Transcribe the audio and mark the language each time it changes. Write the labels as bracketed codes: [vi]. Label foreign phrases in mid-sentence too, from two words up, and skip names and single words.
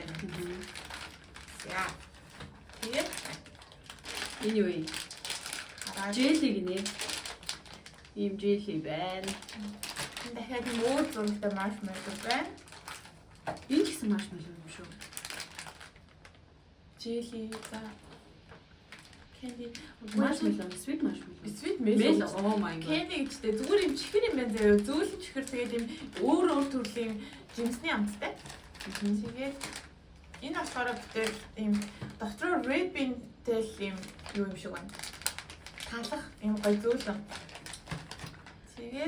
[mn] За. Тэгээд энэ юу вэ? Jelly гинэ. Ийм jelly байна. Дахиад өөр зурагтай маршмеллоу байна. Энэ ч гэсэн маршмеллоу юм шүү. Jelly за. [en] Candy Marshmallow, sweet marshmallow. Sweet mellow. Oh my god. [mn] Candy гэжтэй зүгээр юм чихэр юм байна заяа. Зөөлөн чихэр тэгээд юм өөр төрлийн жимсний амттай. Тэгээд энэ болохоор бүтэл юм дотроо [en] red bean- [mn] тэй юм юу юм шиг байна. Талах юм гоё зөөлөн. Тэгээд